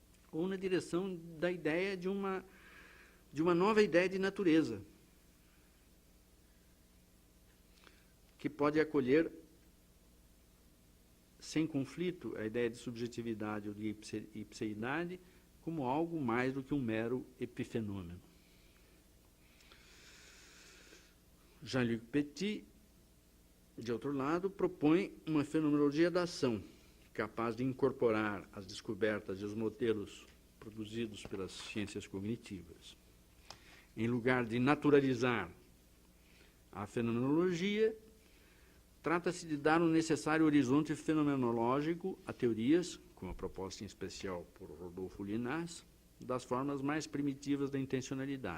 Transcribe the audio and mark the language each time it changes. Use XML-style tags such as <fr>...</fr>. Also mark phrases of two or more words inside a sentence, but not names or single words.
<pt>ou na direção da ideia de uma nova ideia de natureza, que pode acolher sem conflito a ideia de subjetividade ou de ipseidade como algo mais do que um mero epifenômeno. Jean-Luc Petit, de outro lado, propõe uma fenomenologia da ação, capaz de incorporar as descobertas e os modelos produzidos pelas ciências cognitivas. Em lugar de naturalizar a fenomenologia, trata-se de dar um necessário horizonte fenomenológico a teorias, como a proposta em especial por Rodolfo Linhas, das formas mais primitivas da intencionalidade.</pt>